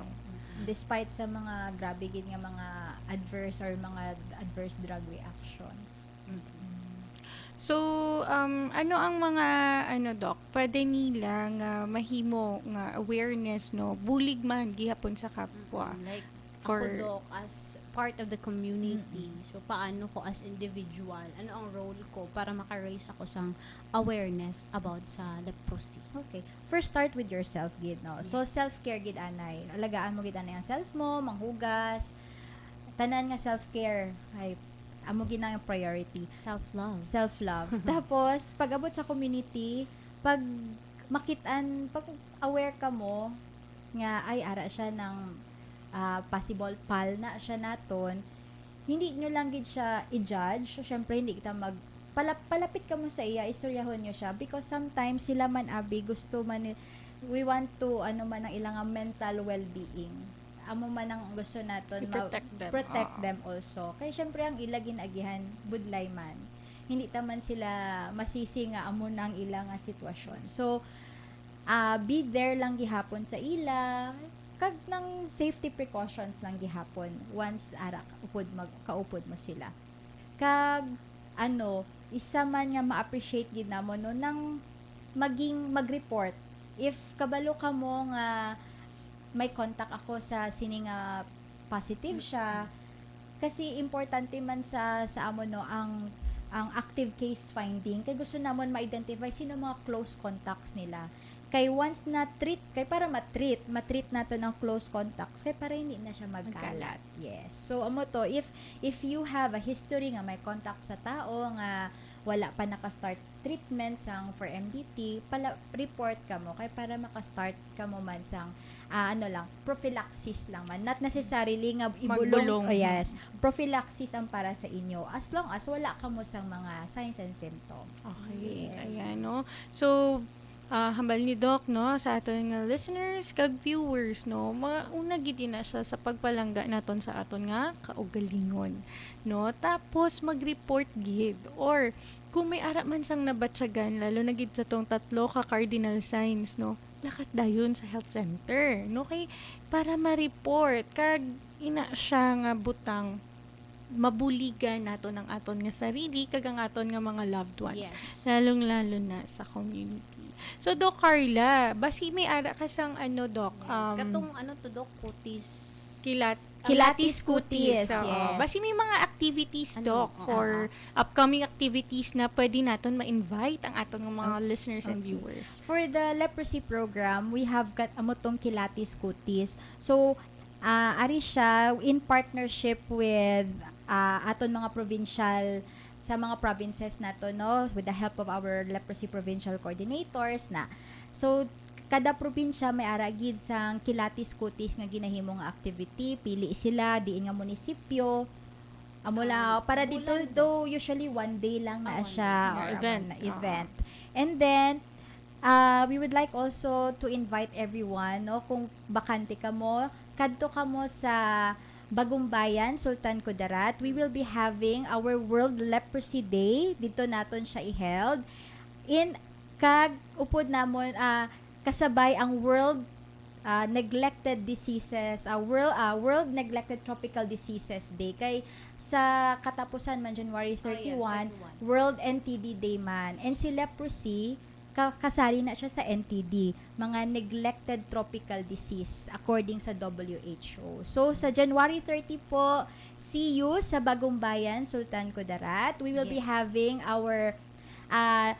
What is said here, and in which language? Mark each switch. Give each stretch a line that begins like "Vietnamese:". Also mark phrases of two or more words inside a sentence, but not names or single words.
Hiligaynon: Despite sa mga grabe gid nga mga
English: adverse drug reactions.
Hiligaynon: So, ano ang mga, Doc, pwede nila nga mahimo nga awareness, no, bulig man, gihapon sa kapwa. Like, Or, ako, Doc,
English: as part of the community, so
Hiligaynon: paano ko
English: as individual,
Hiligaynon: ano ang
English: role ko para maka-raise ako sa awareness about sa leprosy? Okay. First, start with yourself,
Hiligaynon: gid, no? So, self-care, gid, anay. Alagaan mo, gid, anay, ang self mo, manghugas, tanan nga self-care, ay, amo ginang priority. Self-love. Tapos, pag abot sa community, pag pag aware ka mo, nga, ay, ara siya ng possible pal na siya naton, hindi nyo lang gid siya i-judge. So, syempre, hindi kita palapit ka mo sa iya, istoryahon nyo siya.
English: Because sometimes,
Hiligaynon: sila man, abi, gusto man,
English: we want to,
Hiligaynon: man ang ilang mental well-being. Amo man ang gusto naton
English: protect them also.
Hiligaynon: Kaya syempre ang ila ginagihan budlay man. Hindi taman sila masisi nga amo nang ilang sitwasyon. So
English: be there
Hiligaynon: lang gihapon sa ila kag ng
English: safety precautions
Hiligaynon: lang gihapon once ara kaupod mo sila. Kag isa man nga ma-appreciate gid namo no nang mag-report if kabalo ka mo nga may contact ako sa sining positive siya kasi importante man sa amon no ang
English: active case finding
Hiligaynon: kay gusto namon ma-identify sino mga
English: close contacts
Hiligaynon: nila kay once na treat kay para matreat nato ng
English: close contacts
Hiligaynon: kay para hindi na siya magkalat. Yes, so amo to
English: if you have a history
Hiligaynon: nga may contact sa tao nga wala pa naka-start treatment sang for MDT, report ka mo kay para maka-start ka mo man sang prophylaxis lang man.
English: Not necessarily nga ibulong. Oh, yes.
Hiligaynon: Prophylaxis ang para sa inyo
English: as long as
Hiligaynon: wala ka mo sang mga
English: signs and symptoms.
Hiligaynon: Okay. Yes. Ayan, no? So, hambal ni Doc, no, sa aton nga listeners, kag viewers, no, mauna gid na siya sa pagpalangga naton sa aton nga kaugalingon, no? Tapos, mag-report gid or kung may ara man sang nabatyagan, lalo na gid sa tong tatlo ka
English: cardinal signs,
Hiligaynon: no, lakat dayon sa
English: health center,
Hiligaynon: no, kay para ma-report kag ina siya nga butang mabuligan nato ng aton nga sarili kag ang aton nga mga
English: loved ones,
Hiligaynon: lalong-lalo na sa community. So, Doc Carla, basi may ara ka sang Doc? Katong to, Doc, kutis Kilatis kutis. So, yes. Basi may mga activities, Doc,
English: or upcoming activities
Hiligaynon: na pwede naton ma-invite ang atong mga
English: listeners and viewers. For the leprosy program, we have got
Hiligaynon: amotong Kilatis kutis. So, ari siya
English: in partnership with
Hiligaynon: aton mga provincial sa mga provinces nato, no,
English: with the help of our leprosy provincial coordinators na.
Hiligaynon: So, kada probinsya may aragid sang Kilatis kutis nga ginahimong activity, pili sila diin nga munisipyo amula para dito do usually one day lang na siya or event.
English: And then we would like also to invite everyone,
Hiligaynon: no, kung bakante ka mo kadto kamo sa Bagumbayan, Sultan Kudarat,
English: we will be having our World Leprosy Day.
Hiligaynon: Dito naton siya i-held. Kag upod namon kasabay ang World Neglected Diseases, World Neglected Tropical Diseases Day. Kay sa katapusan man January 31, World NTD Day man. And si leprosy, kasali na siya sa NTD, mga
English: neglected tropical disease according
Hiligaynon: sa WHO. So sa January 30 po,
English: see you sa Bagumbayan, Sultan Kudarat. We will be having our symposium.